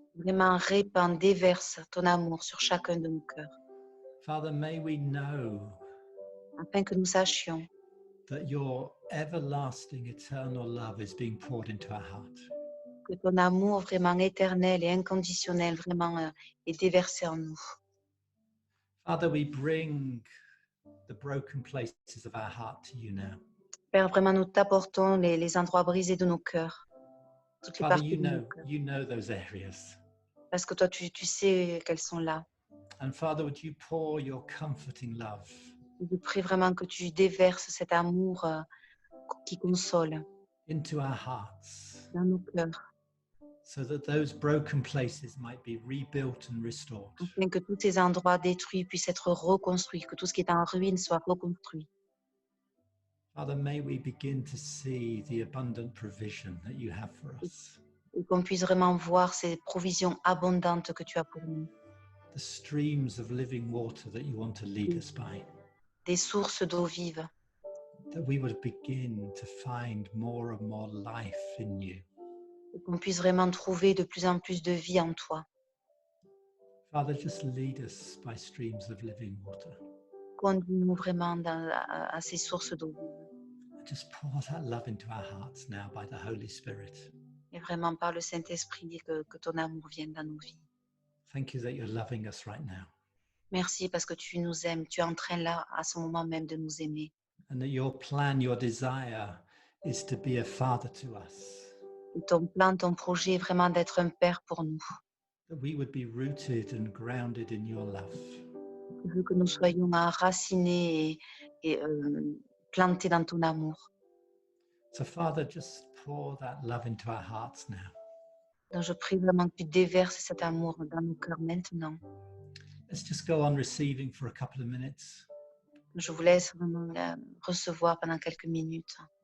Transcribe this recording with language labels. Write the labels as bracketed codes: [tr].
[fr] vraiment répands, déverse ton amour sur chacun de nos cœurs, [en] Father, may we know [fr] afin que nous sachions [en] that your everlasting, eternal love is being poured into our heart. [fr] que ton amour vraiment éternel et inconditionnel vraiment est déversé en nous. [en] Father, we bring the broken places of our heart to you now. [fr] Père, vraiment nous t'apportons les endroits brisés de nos cœurs, toutes les [en] Father, [fr] parties de nos cœurs, [en] you know those areas. [fr] parce que toi tu sais qu'elles sont là. [en] And Father, would you pour your comforting love [fr] Je prie vraiment que tu déverses cet amour qui console [en] into our hearts [fr] dans nos cœurs, [en] so that those broken places might be rebuilt and restored. [fr] afin que tous ces endroits détruits puissent être reconstruits, que tout ce qui est en ruine soit reconstruit. [en] Father, may we begin to see the abundant provision that you have for us, [fr] Et qu'on puisse vraiment voir ces provisions abondantes que tu as pour nous, [en] the streams of living water that you want to lead us by, [fr] des sources d'eau vive, [en] that we would begin to find more and more life in you. [fr] et qu'on puisse vraiment trouver de plus en plus de vie en toi. [en] Father, just lead us by streams of living water. [fr] Conduis-nous vraiment à ces sources d'eau vive. [en] And just pour that love into our hearts now by the Holy Spirit. [fr] Et vraiment par le Saint-Esprit que ton amour vienne dans nos vies. [en] Thank you that you're loving us right now, [fr] Merci parce que tu nous aimes, tu es en train là, à ce moment même, de nous aimer. [en] and that your plan, your desire is to be a father to us, [fr] Et ton plan, ton projet est vraiment d'être un père pour nous. [en] that we would be rooted and grounded in your love. [fr] Tu veux que nous soyons enracinés et plantés dans ton amour. [en] So, Father, just pour that love into our hearts now. [fr] Donc je prie vraiment que tu déverses cet amour dans nos cœurs maintenant. [en] Let's just go on receiving for a couple of minutes. [fr] Je vous laisse vraiment recevoir pendant quelques minutes.